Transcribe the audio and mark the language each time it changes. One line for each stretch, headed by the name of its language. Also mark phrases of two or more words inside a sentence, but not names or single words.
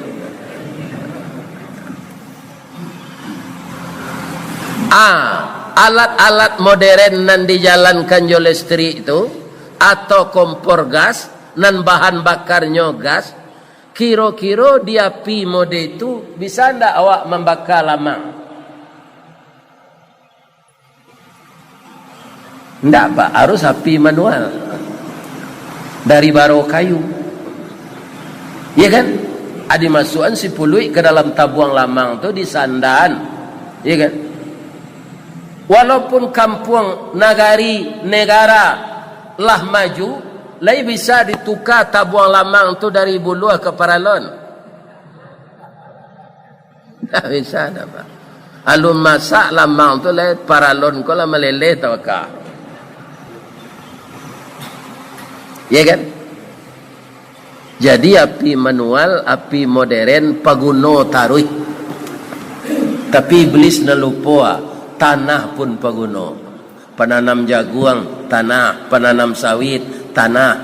Minangkabau: Alat-alat modern nan dijalankan jo listrik itu atau kompor gas nan bahan bakarnya gas, kira-kira di api mode itu bisa ndak awak membakar lama? Ndak Pak, harus api manual dari baro kayu. Ya kan? Ada masukan si pului ke dalam tabuang lamang tu di sandan. Ya kan? Walaupun kampung negara lah maju, lai bisa ditukar tabuang lamang tu dari Buluh ke Paralon. Tak bisa dah Pak. Alun masak lamang tu lai Paralon ko lah meleleh tawakah. Ya kan? Jadi api manual, api modern, paguno taruh. Tapi iblis nalupa, tanah pun paguno. Penanam jagung, tanah. Penanam sawit, tanah.